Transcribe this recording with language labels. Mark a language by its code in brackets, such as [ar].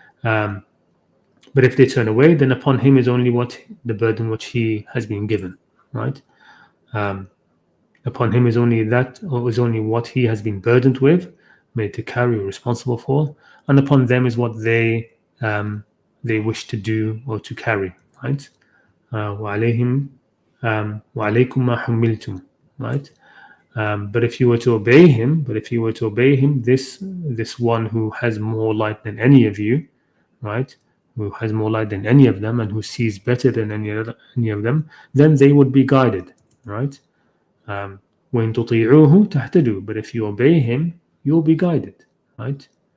[en] But if they turn away, then upon him is only what the burden which he has been given, right? Upon him is only what he has been burdened with, made to carry, or responsible for, and upon them is what they wish to do or to carry, right? [ar] وَعَلَيْهِمْ وَعَلَيْكُمْ مَا حُمِّلْتُمْ, right? [en] But if you were to obey him, this one who has more light than any of you, right? Who has more light than any of them, and who sees better than any of them, then they would be guided, right? [ar] وَإِن تُطِيعُوهُ تَهْتَدُوا, [en] but if you obey him, you'll be guided, right?